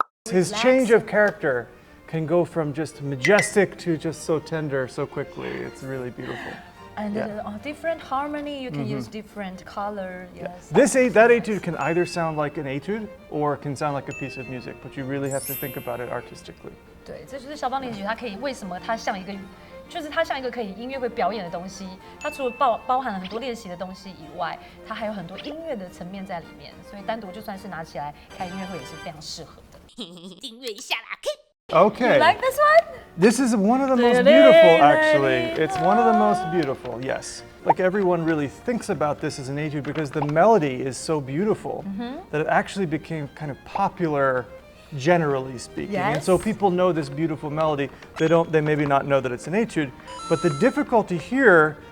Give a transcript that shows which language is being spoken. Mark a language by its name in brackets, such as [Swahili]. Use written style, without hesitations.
[English] His change of character can go from just majestic to just so tender so quickly. It's really beautiful. And different harmony, you can use different color. Yes. That etude can either sound like an etude or it can sound like a piece of music, but you really have to think about it artistically. [Chinese] 对，这就是肖邦练習曲，它可以为什么它像一个，就是它像一个可以音樂會表演的東西。它除了包含了很多練習的東西以外，它還有很多音樂的層面在裡面，所以單獨就算是拿起來開音樂會也是非常適合的。訂閱一下啦 [English] Okay. You like this one? This is one of the most beautiful, actually. It's one of the most beautiful, yes. Like everyone really thinks about this as an etude because the melody is so beautiful that it actually became kind of popular, generally speaking. Yes. And so people know this beautiful melody. They maybe not know that it's an etude. But the difficulty here